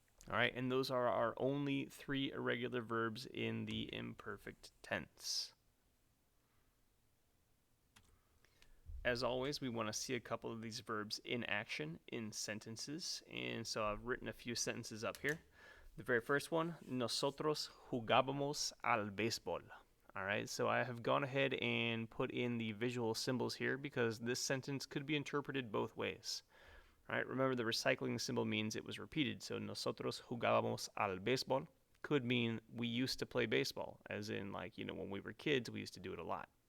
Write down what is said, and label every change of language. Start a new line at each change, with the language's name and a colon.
English: All right, and those are our only 3 irregular verbs in the imperfect tense. As always, we want to see a couple of these verbs in action in sentences, and so I've written a few sentences up here. The very first one,
Spanish: nosotros jugábamos al béisbol.
English: All right, so I have gone ahead and put in the visual symbols here because this sentence could be interpreted both ways. All right, remember the recycling symbol means it was repeated, so
Spanish: nosotros jugábamos al béisbol
English: could mean we used to play baseball, as in, like, when we were kids, we used to do it a lot.